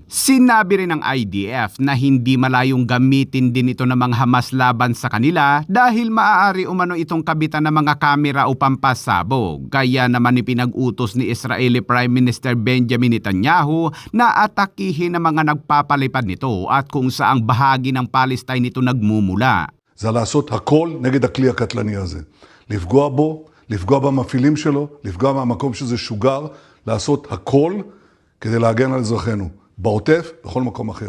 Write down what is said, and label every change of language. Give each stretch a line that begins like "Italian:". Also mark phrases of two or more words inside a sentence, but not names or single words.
Filipino: Sinabi rin ng IDF na hindi malayong gamitin din din ito ng mga Hamas laban sa kanila dahil maaari umano itong kabitan ng mga kamera o pampasabog. Kaya naman ipinag-utos ni
English: Israeli Prime Minister
Filipino: Benjamin Netanyahu na atakihin ang mga nagpapalipad nito at kung saang bahagi ng Palestine ito nagmumula.
Hebrew: זה לעשות הכל נגד הכלי הקטלני הזה. לפגוע בו, לפגוע במפעילים שלו, לפגוע מהמקום שזה שוגר, לעשות הכל כדי להגן על אזרחינו, בעוטף, בכל מקום אחר.